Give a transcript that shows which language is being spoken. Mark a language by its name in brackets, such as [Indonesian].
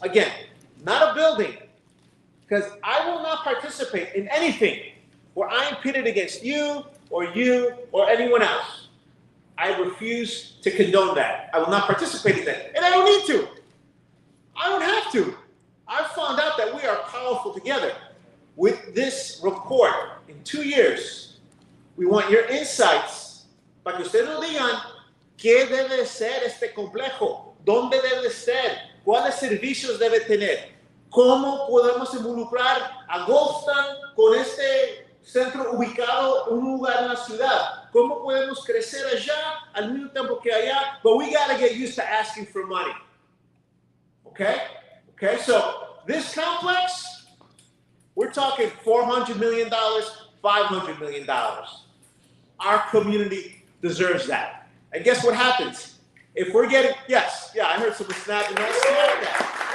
[English] Again, not a building, because I will not participate in anything where I am pitted against you or anyone else. I refuse to condone that. I will not participate in that. And I don't need to. I don't have to. I've found out that we are powerful together. With this report, in 2 years, we want your insights [Spanish] para que ustedes nos digan qué debe ser este complejo, dónde debe ser, cuáles servicios debe tener, cómo podemos involucrar a Goldston con este centro ubicado en un lugar en la ciudad, cómo podemos crecer allá al mismo tiempo que allá, [English] but we got to get used to asking for money. Okay, so this complex, we're talking $400 million, $500 million. Our community deserves that. And guess what happens? If we're getting, yes, yeah, I heard someone snapping. Let's snap that.